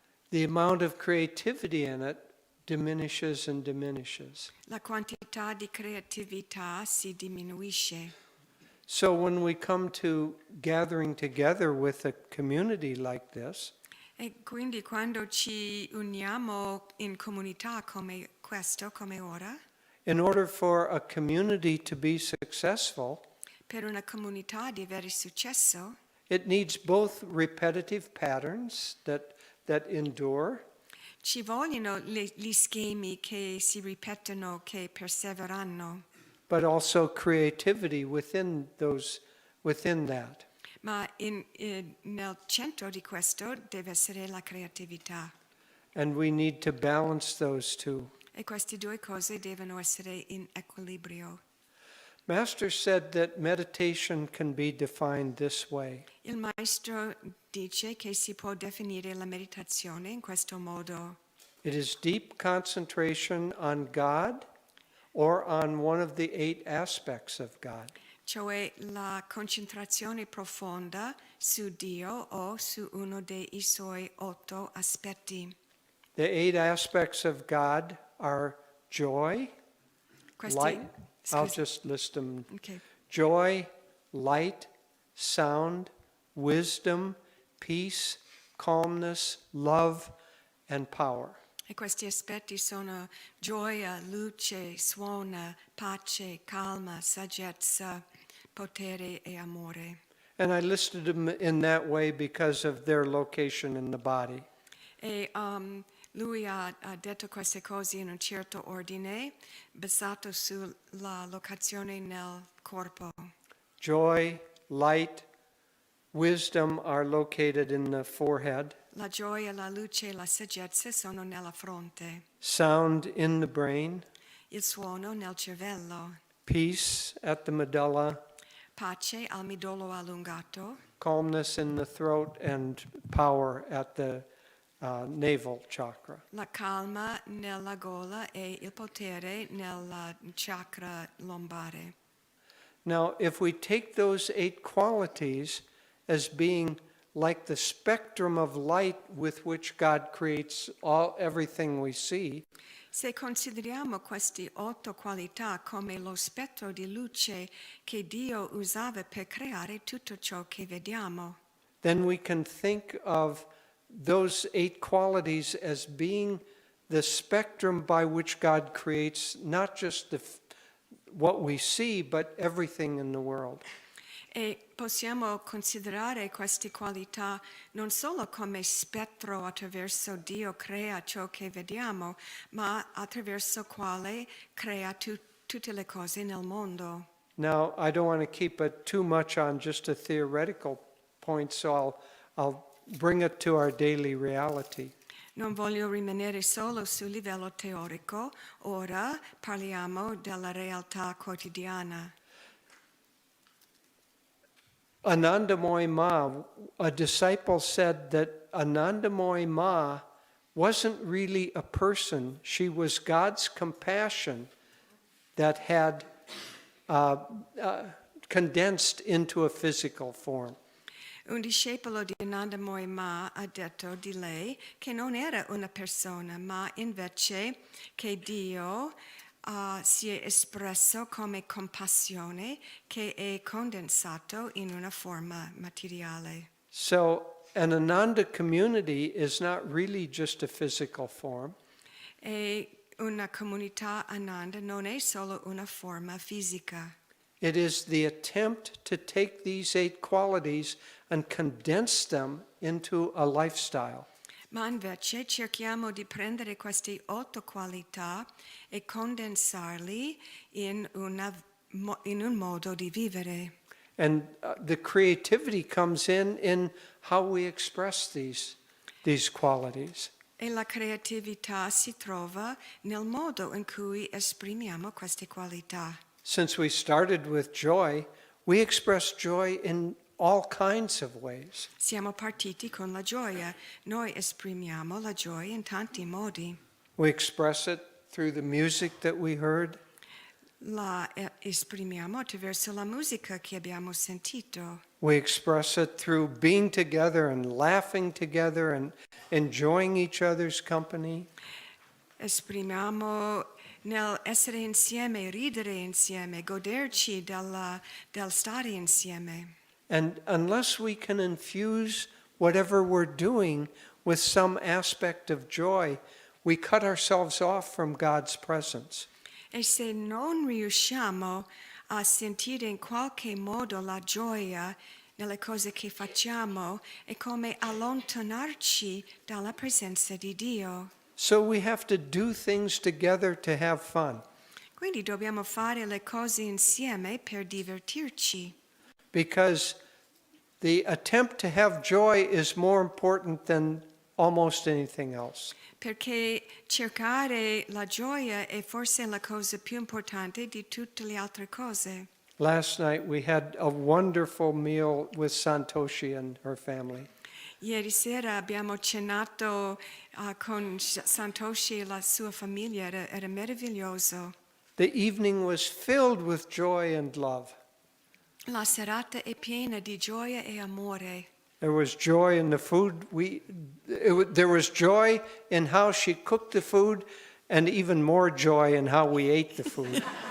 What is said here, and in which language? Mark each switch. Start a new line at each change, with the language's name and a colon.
English: the amount of creativity in it diminishes and diminishes.
Italian: la quantità di creatività si diminuisce.
English: So when we come to gathering together with a community like this,
Italian: E quindi quando ci uniamo in comunità come questo, come ora,
English: in order for a community to be successful,
Italian: per una comunità di avere successo,
English: it needs both repetitive patterns that endure,
Italian: ci vogliono gli schemi che si ripetono, che perseverano,
English: but also creativity within that.
Italian: ma nel centro di questo deve essere la creatività.
English: And we need to balance those two.
Italian: E queste due cose devono essere in equilibrio.
English: Master said that meditation can be defined this way.
Italian: Il maestro dice che si può definire la meditazione in questo modo.
English: It is deep concentration on God or on one of the 8 aspects of God.
Italian: Cioè la concentrazione profonda su Dio o su uno dei suoi 8 aspetti.
English: The 8 aspects of God are joy,
Italian: Questi,
English: light. I'll
Italian: scusi,
English: just list them.
Italian: ok.
English: Joy, light, sound, wisdom, peace, calmness, love, and power.
Italian: E questi aspetti sono gioia, luce, suono, pace, calma, saggezza, potere e amore.
English: And I listed them in that way because of their location in the body.
Italian: E lui ha detto queste cose in un certo ordine, basato sulla locazione nel corpo.
English: Joy, light, wisdom are located in the forehead.
Italian: La gioia, la luce e la saggezza sono nella fronte.
English: Sound in the brain.
Italian: Il suono nel cervello.
English: Peace at the medulla.
Italian: Pace al midollo allungato.
English: Calmness in the throat and power at the navel chakra.
Italian: La calma nella gola e il potere nel chakra lombare.
English: Now, if we take those 8 qualities as being like the spectrum of light with which God creates everything we see,
Italian: Se consideriamo queste 8 qualità come lo spettro di luce che Dio usava per creare tutto ciò che vediamo,
English: then we can think of those 8 qualities as being the spectrum by which God creates not just what we see, but everything in the world.
Italian: E possiamo considerare queste qualità non solo come spettro attraverso Dio crea ciò che vediamo, ma attraverso quale crea tutte le cose nel mondo.
English: Now, I don't want to keep it too much on just a theoretical point, so I'll bring it to our daily reality.
Italian: Non voglio rimanere solo sul livello teorico, ora parliamo della realtà quotidiana.
English: Ananda 𝗡𝗡𝗪, a disciple said that Ananda 𝗡𝗡𝗪 wasn't really a person. She was God's compassion that had condensed into a physical form.
Italian: Un discepolo di Ananda 𝗡𝗡𝗪 ha detto di lei che non era una persona, ma invece che Dio si è espresso come compassione che è condensato in una forma materiale.
English: So an Ananda community is not really just a physical form.
Italian: E una comunità Ananda non è solo una forma fisica.
English: It is the attempt to take these 8 qualities and condense them into a lifestyle.
Italian: Ma invece cerchiamo di prendere queste 8 qualità e condensarli in un modo di vivere.
English: And the creativity comes in how we express these qualities.
Italian: E la creatività si trova nel modo in cui esprimiamo queste qualità.
English: Since we started with joy, we express joy in all kinds of ways.
Italian: Siamo partiti con la gioia. Noi esprimiamo la gioia in tanti modi.
English: We express it through the music that we heard.
Italian: La esprimiamo attraverso la musica che abbiamo sentito.
English: We express it through being together and laughing together and enjoying each other's company.
Italian: Esprimiamo nel essere insieme, ridere insieme, goderci del stare insieme.
English: And unless we can infuse whatever we're doing with some aspect of joy, we cut ourselves off from God's presence.
Italian: E se non riusciamo a sentire in qualche modo la gioia nelle cose che facciamo, è come allontanarci dalla presenza di Dio.
English: So we have to do things together to have fun.
Italian: Quindi dobbiamo fare le cose insieme per divertirci.
English: Because the attempt to have joy is more important than almost anything else.
Italian: Perché cercare la gioia è forse la cosa più importante di tutte le altre cose.
English: Last night we had a wonderful meal with Santoshi and her family.
Italian: Ieri sera abbiamo cenato con Santoshi e la sua famiglia, era meraviglioso.
English: The evening was filled with joy and love.
Italian: La serata è piena di gioia e amore.
English: There was joy in the food. There was joy in how she cooked the food, and even more joy in how we ate the food.